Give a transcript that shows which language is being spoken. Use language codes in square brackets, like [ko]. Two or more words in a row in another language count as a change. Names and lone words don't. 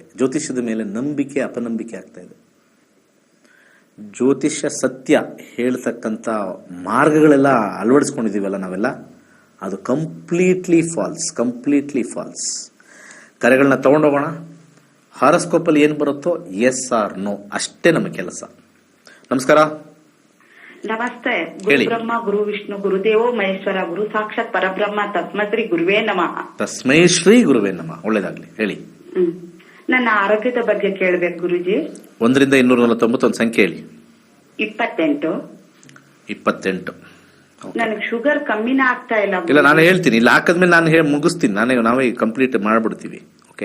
[kn] ಜ್ಯೋತಿಷ್ಯದ ಮೇಲೆ ನಂಬಿಕೆ ಅಪನಂಬಿಕೆ ಆಗ್ತಾ ಇದೆ. ಜ್ಯೋತಿಷ್ಯ ಸತ್ಯ ಹೇಳ್ತಕ್ಕಂಥ ಮಾರ್ಗಗಳೆಲ್ಲ ಅಳವಡಿಸ್ಕೊಂಡಿದ್ದೀವಲ್ಲ ನಾವೆಲ್ಲ, ಅದು [en] completely false. [kn] ಕರೆಗಳನ್ನ ತಗೊಂಡೋಗೋಣ. ಹಾರಸ್ಕೋಪಲ್ಲಿ ಏನು ಬರುತ್ತೋ [en] yes or no [kn] ಅಷ್ಟೇ ನಮ್ಮ ಕೆಲಸ. ನಮಸ್ಕಾರ. ನಮಸ್ತೆ. [sa] ಗುರು ಬ್ರಹ್ಮ ಗುರು ವಿಷ್ಣು ಗುರುದೇವೋ ಮಹೇಶ್ವರ ಗುರು ಸಾಕ್ಷಾತ್ ಪರಬ್ರಹ್ಮ ತಸ್ಮೈ ಗುರುವೇ ನಮಃ. ತಸ್ಮೈ ಶ್ರೀ ಗುರುವೇ ನಮಃ. [kn] ಒಳ್ಳೇದಾಗ್ಲಿ, ಹೇಳಿ. ನನ್ನ ಆರೋಗ್ಯದ ಬಗ್ಗೆ ಕೇಳಬೇಕು ಗುರುಜಿ. 1 ರಿಂದ 249 ಒಂದು ಸಂಖ್ಯೆ ಹೇಳಿ. 28. ನನಗೆ ಶುಗರ್ ಕಮ್ಮಿನ ಆಗ್ತಾ ಇಲ್ಲ. ಇಲ್ಲ, ನಾನು ಹೇಳ್ತೀನಿ. ಇಲ್ಲಿ ಹಾಕದ್ಮೇಲೆ ನಾನು ಮುಗಿಸ್ತೀನಿ. ನಾವೇ ಕಂಪ್ಲೀಟ್ ಮಾಡ್ಬಿಡ್ತೀವಿ. ಓಕೆ,